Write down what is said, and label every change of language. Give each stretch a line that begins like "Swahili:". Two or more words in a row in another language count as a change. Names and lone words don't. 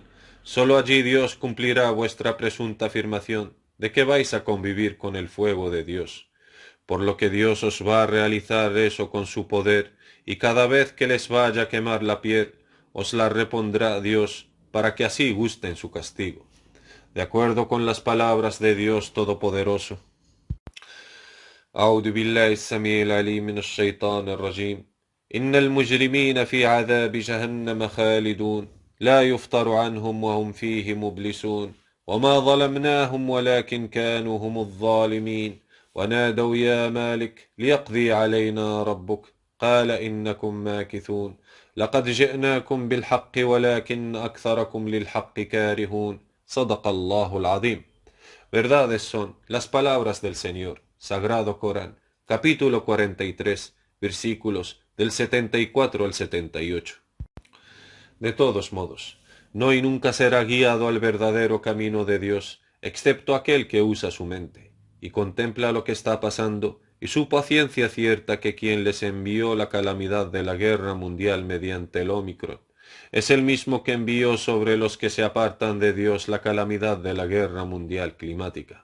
Spanish: Sólo allí Dios cumplirá vuestra presunta afirmación de que vais a convivir con el fuego de Dios, por lo que Dios os va a realizar eso con su poder, y cada vez que les vaya a quemar la piel, os la repondrá Dios, para que así gusten su castigo. De acuerdo con las palabras de Dios Todopoderoso.
Arabic: أعوذ بالله السميع العليم من الشيطان الرجيم إن المجرمين في عذاب جهنم خالدون لا يفتر عنهم وهم فيه مبلسون وما ظلمناهم ولكن كانوا هم الظالمين ونادوا يا مالك ليقضي علينا ربك قال إنكم ماكثون لقد جئناكم بالحق ولكن أكثركم للحق كارهون صدق الله العظيم.
Spanish: Verdades son las palabras del Señor, Sagrado Corán, capítulo 43, versículos del 74 al 78. De todos modos, no y nunca será guiado al verdadero camino de Dios, excepto aquel que usa su mente, y contempla lo que está pasando, y su paciencia cierta que quien les envió la calamidad de la guerra mundial mediante el Ómicron, es el mismo que envió sobre los que se apartan de Dios la calamidad de la guerra mundial climática.